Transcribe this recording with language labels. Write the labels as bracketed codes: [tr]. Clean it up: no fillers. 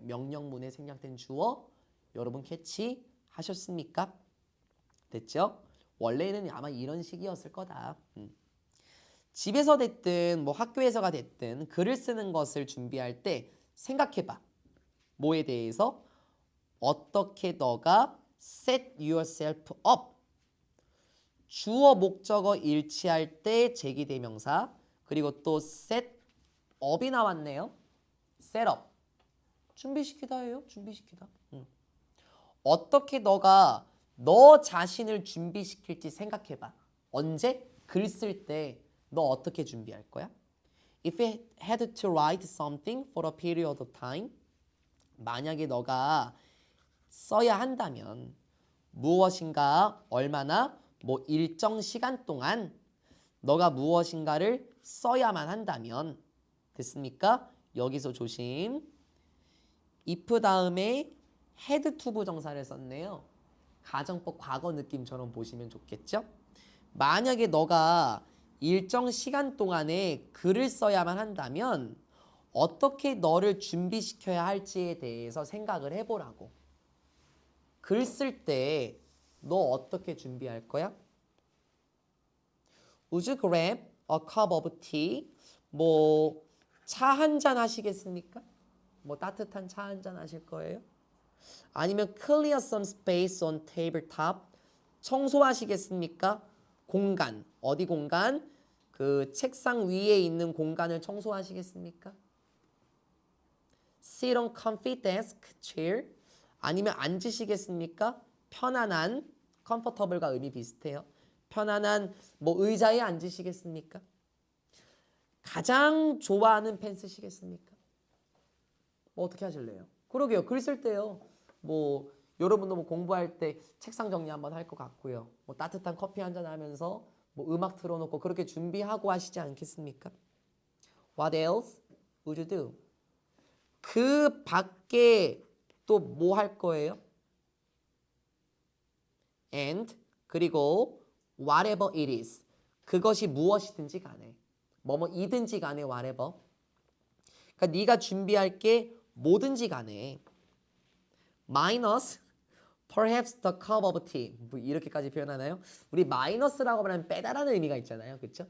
[ko] 명령문에 생략된 주어 여러분 캐치하셨습니까? 됐죠? 원래는 아마 이런 식이었을 거다. 집에서 됐든 뭐 학교에서가 됐든 글을 쓰는 것을 준비할 때 생각해봐. 뭐에 대해서? 어떻게 너가 [en] set yourself up. [ko] 주어 목적어 일치할 때 제기대명사. 그리고 또 set up이 나왔네요. set up. 준비시키다예요. 준비시키다. 어떻게 너가 너 자신을 준비시킬지 생각해봐. 언제? 글 쓸 때 너 어떻게 준비할 거야? [en] If you had to write something for a period of time, [ko] 만약에 너가 써야 한다면 무엇인가 얼마나 뭐 일정 시간 동안 너가 무엇인가를 써야만 한다면 됐습니까? 여기서 조심. if 다음에 had to 부정사를 썼네요. 가정법 과거 느낌처럼 보시면 좋겠죠? 만약에 너가 일정 시간 동안에 글을 써야만 한다면 어떻게 너를 준비시켜야 할지에 대해서 생각을 해보라고. 글 쓸 때 너 어떻게 준비할 거야? [en] Would you grab a cup of tea? [ko] 뭐 차 한 잔 하시겠습니까? 뭐 따뜻한 차 한 잔 하실 거예요? 아니면 [en] clear some space on tabletop? [ko] 청소하시겠습니까? 공간, 어디 공간? 그 책상 위에 있는 공간을 청소하시겠습니까? [en] Sit on comfy desk chair? [ko] 아니면 앉으시겠습니까? 편안한, comfortable과 의미 비슷해요. 편안한 뭐 의자에 앉으시겠습니까? 가장 좋아하는 펜 쓰시겠습니까? 뭐 어떻게 하실래요? 그러게요. 글 쓸 때요. 뭐 여러분도 뭐 공부할 때 책상 정리 한번 할 것 같고요. 뭐 따뜻한 커피 한잔 하면서 뭐 음악 틀어놓고 그렇게 준비하고 하시지 않겠습니까? [en] What else would you do? [ko] 그 밖에 또 뭐 할 거예요? [en] And [ko] 그리고 [en] whatever it is. [ko] 그것이 무엇이든지 간에 뭐뭐이든지 간에 whatever. 그러니까 네가 준비할 게 뭐든지 간에 [en] minus perhaps the cup of tea. [ko] 뭐 이렇게까지 표현하나요? 우리 마이너스라고 하면 빼다라는 의미가 있잖아요. 그렇죠?